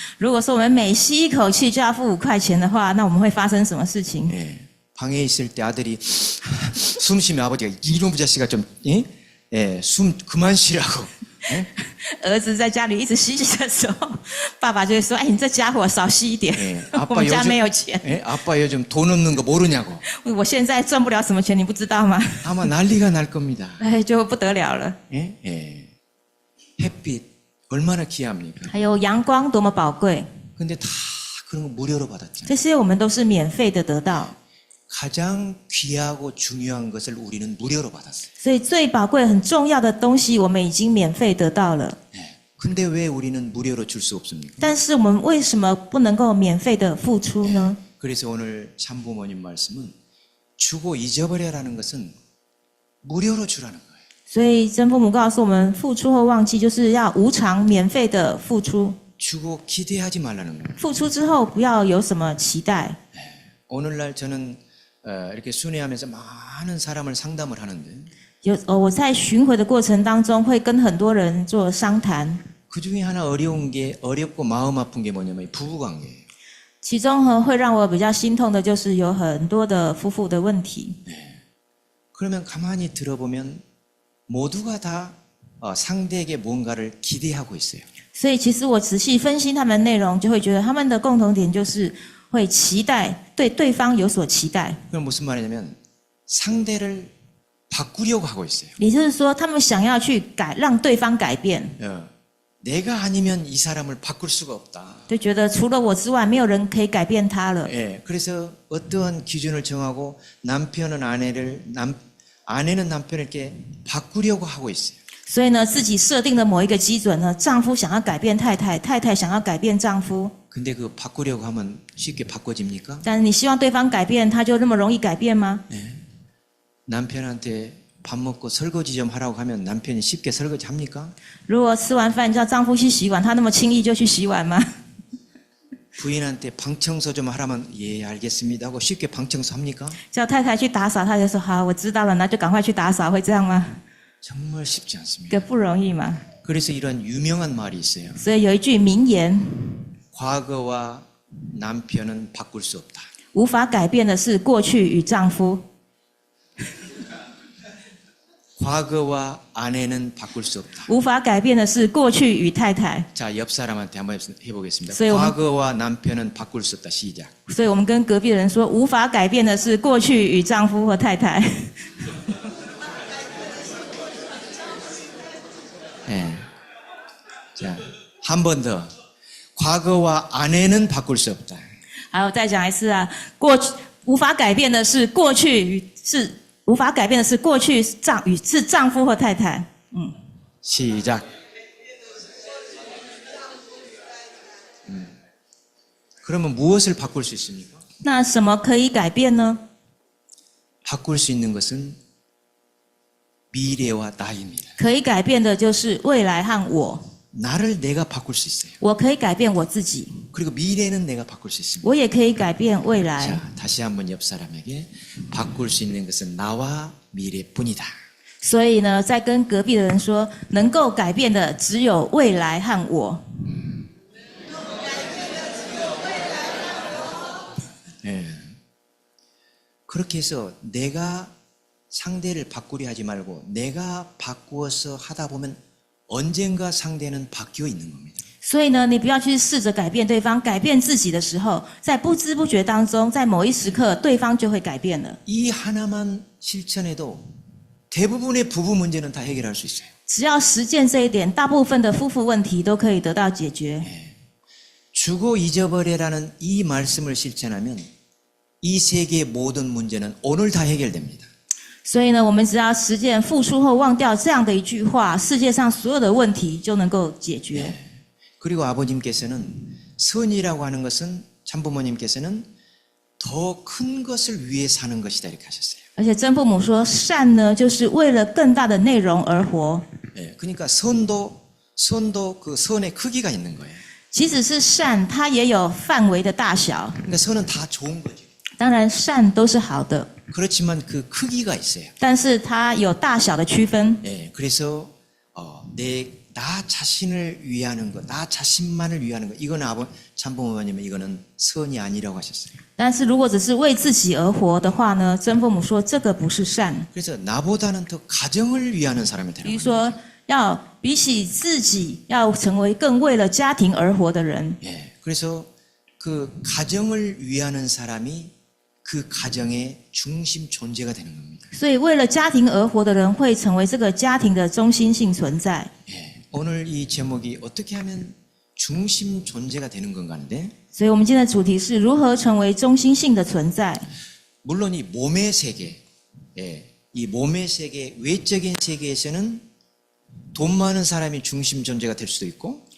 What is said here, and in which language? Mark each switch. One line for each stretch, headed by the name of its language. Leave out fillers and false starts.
Chinese: 如果说我们每吸一口气就要付5块钱的话，那我们会发生什么事情？
Korean: 예. 방에 있을 때 아들이 숨 쉬면 아버지가 이놈의 자식아 좀 숨 그만 쉬라고. 예?
Chinese: 儿子在家里一直吸气的时候，爸爸就会说：“哎，你这家伙少吸一点，
Korean: 예.
Chinese: 我们家没有钱。
Korean: 아빠 요즘 돈 없는 거 모르냐고.
Chinese: 我现在赚不了什么钱，你不知道吗？
Korean: 아마 난리가 날 겁니다.
Chinese: 哎，就不得了了。
Korean: 예? 예. 햇빛 얼마나 귀합니까?
Chinese: 还有阳光多么宝贵，
Korean: 근데 다 그런 거 무료로 받았잖아요.
Chinese: 这些我们都是免费的得到。
Korean: 가장 귀하고 중요한 것을 우리는 무료로 받았어요.
Chinese: 所以最宝贵、很重要的东西，我们已经免费得到了。
Korean: 예. 근데 왜 우리는 무료로 줄 수 없습니까?
Chinese: 但是我们为什么不能够免费的付出呢？
Korean: 그래서 오늘 참부모님 말씀은 주고 잊어버려라는 것은 무료로 주라는 거예요.
Chinese: 所以真父母告诉我们，付出后忘记，就是要无偿、免费的付出。
Korean: 주고 기대하지 말라는 거예요.
Chinese: 付出之后，不要有什么期待。
Korean: 오늘날 저는 이렇게 순회하면서 많은 사람을 상담을 하는데
Chinese: 我在巡回的过程当中，会跟很多人做商谈。
Korean: 그 중에 하나 어렵고 마음 아픈 게 뭐냐면 부부관계예요.
Chinese: 其中呢，会让我比较心痛的，就是有很多的夫妇的问题。
Korean: 그러면 가만히 들어보면 모두가 다 상대에게 뭔가를 기대하고 있어요.
Chinese: 所以，其实我仔细分析他们的内容，就会觉得他们的共同点就是会期待对对方有所期待。
Korean: 그럼 무슨 말이냐면 상대를 바꾸려고 하고 있어요.
Chinese: 也就是说，他们想要去让对方改变，
Korean: 내가 아니면 이 사람을 바꿀 수가 없다.
Chinese: 就觉得除了我之外，没有人可以改变他了。
Korean: 예, 그래서 어떠한 기준을 정하고 남편은 아내는 남편을 이렇게 바꾸려고 하고 있어요.
Chinese: 所以呢，自己设定的某一个基准呢，丈夫想要改变太太，太太想要改变丈夫。
Korean: 근데 그 바꾸려고 하면 쉽게 바꿔집니까?
Chinese: 但是你希望对方改变，他就那么容易改变吗？
Korean: 남편한테 밥 먹고 설거지 좀 하라고 하면 남편이 쉽게 설거지 합니까?
Chinese: 如果吃完饭叫丈夫去洗碗，他那么轻易就去洗碗吗？
Korean: 부인한테 방 청소 좀 하라면 예 알겠습니다 하고 쉽게 방 청소 합니까?
Chinese: 叫太太去打扫，他就说好，我知道了，那就赶快去打扫，会这样吗？
Korean: 정말 쉽지 않습니다.
Chinese: 这不容易嘛。
Korean: 그래서 이런 유명한 말이 있어요.
Chinese: 所以有一句名言：
Korean: 과거와 남편은 바꿀 수 없다.
Chinese: 无法改变的是过去与丈夫，
Korean: 과거와 아내는 바꿀 수 없다.
Chinese: 无法改变的是过去与太太。
Korean: 자, 옆 사람한테 한번 해보겠습니다.
Chinese: 所以我们-
Korean: 과거와 남편은 바꿀 수 없다. 시작.
Chinese: 所以我们跟隔壁的人说，无法改变的是过去与丈夫或太太。
Korean: 예. 자, 한 번 더. 과거와 아내는 바꿀 수 없다.
Chinese: 还有再讲一次啊，无法改变的是过去与无法改变的是过去是丈夫或太太。
Korean: 시작. 그러면 무엇을 바꿀 수 있습니까?
Chinese: 那什么可以改变呢？
Korean: 바꿀 수 있는 것은 미래와 나입니다.
Chinese: 可以改变的就是未来和我。
Korean: 나를 내가 바꿀 수 있어요.
Chinese: 我可以改变我自己，
Korean: 그리고 미래는 내가 바꿀 수 있습니다.
Chinese: 我也可以改变未来。
Korean: 자, 다시 한번 옆 사람에게 바꿀 수 있는 것은 나와 미래뿐이다.
Chinese: 所以呢，再跟隔壁的人说，能够改变的只有未来和我。
Korean: 예. 그렇게 해서 내가 상대를 바꾸려 하지 말고 내가 바꾸어서 하다 보면 언젠가 상대는 바뀌어 있는 겁니다.
Chinese: 所以呢，你不要去试着改变对方，改变自己的时候，在不知不觉当中，在某一时刻，对方就会改变了。
Korean: 이 하나만 실천해도 대부분의 부부 문제는 다 해결할 수 있어요.
Chinese: 只要实践这一点，大部分的夫妇问题都可以得到解决。
Korean: 주고 잊어버려라는 이 말씀을 실천하면 이 세계의 모든 문제는 오늘 다 해결됩니다.
Chinese: 所以呢，我们只要实践付出后忘掉这样的一句话，世界上所有的问题就能够解决。
Korean: 그리고 아버님께서는 선이라고 하는 것은 참부모님께서는 더 큰 것을 위해 사는 것이다 이렇게 하셨어요.
Chinese: 而且曾父母说，善呢，就是为了更大的内容而活。
Korean: 예, 그러니까 선도 그 선의 크기가 있는 거예요.
Chinese: 即使是善，它也有范围的大小。
Korean: 그러니까 선은 다 좋은 거죠.
Chinese: 当然，善都是好的，
Korean: 그렇지만 그 크기가 있어요.
Chinese: 但是它有大小的区分。
Korean: 예, 그래서 나 자신을 위하는 것, 나 자신만을 위하는 것, 이거는 참부모님은 이거는 선이 아니라고 하셨어요.
Chinese: 但是如果只是为自己而活的话呢，曾父母说这个不是善。
Korean: 그래서 나보다는 더 가정을 위하는 사람이
Chinese: 比
Korean: 되는
Chinese: 如
Korean: 거예요.
Chinese: 说，要比起自己，要成为更为了家庭而活的人。
Korean: 예, 그래서 그 가정을 위하는 사람이 그 가정의 중심 존재가 되는 겁니다.
Chinese: 所以，为了家庭而活的人会成为这个家庭的中心性存在。
Korean: 예, 오늘 이 제목이 어떻게 하면 중심 존재가 되는 건가 하는데
Chinese: 所以我们今天的主题是如何成为中心性的存在。
Korean: 물론 이 몸의 세계, 예, 이 몸의 세계, 외적인 세계에서는 돈 많은 사람이 중심 존재가 될 수도 있고